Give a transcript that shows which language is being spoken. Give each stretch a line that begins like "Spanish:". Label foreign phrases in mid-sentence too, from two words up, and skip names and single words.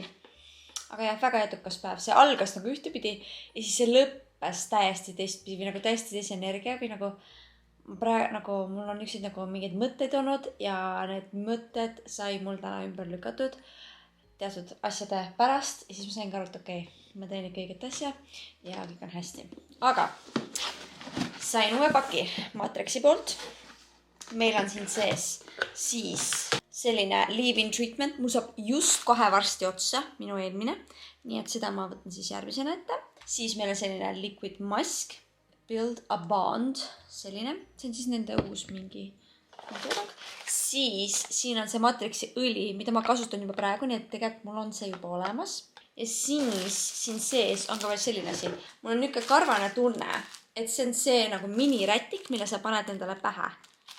Estonian: Aga jah, väga edukas päev. See algas nagu ühtepidi ja siis see lõppes täiesti teistpidi või nagu täiesti teise energia või nagu mul on üksid nagu mingid mõtted olnud ja need mõtted sai mul täna ümber lükatud teatud asjade pärast ja siis ma sain ka aru, et okei, ma teen ikka õiget asja ja kõik on hästi. Aga sain uue paki Matrixi poolt. Meil on siin sees siis selline
English: leave-in treatment.
Estonian: Mul saab just kohe varsti otsa minu eelmine. Nii et seda ma võtan siis järgmisena ette. Siis meil on selline
English: liquid mask. Build a bond.
Estonian: Selline. See on siis nende uus mingi toodang. Siis siin on see Matrixi õli, mida ma kasutan juba praegu, nii et tegelikult mul on see juba olemas. Ja siis siin sees on ka veel selline asi. Mul on niisugune karvane tunne, et see on see nagu minirätik, mille sa paned endale pähe.